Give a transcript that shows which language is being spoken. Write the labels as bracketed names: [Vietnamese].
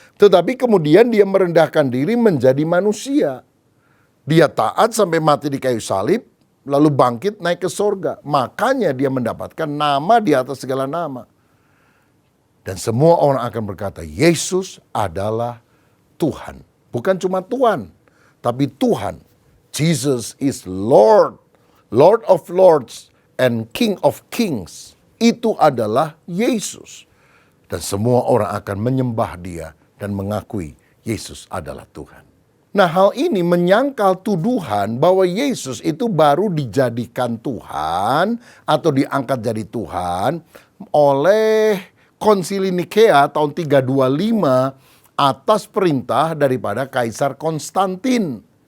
[Indonesian] Tetapi kemudian dia merendahkan diri menjadi manusia. Dia taat sampai mati di kayu salib, lalu bangkit naik ke sorga. Makanya dia mendapatkan nama di atas segala nama. Dan semua orang akan berkata, Yesus adalah Tuhan. Bukan cuma Tuhan, tapi Tuhan. [English] Jesus is Lord, Lord of Lords and King of Kings. [Indonesian] Itu adalah Yesus. Dan semua orang akan menyembah dia dan mengakui Yesus adalah Tuhan. Nah, hal ini menyangkal tuduhan bahwa Yesus itu baru dijadikan Tuhan atau diangkat jadi Tuhan oleh Konsili Nikea tahun 325 atas perintah daripada Kaisar Konstantin.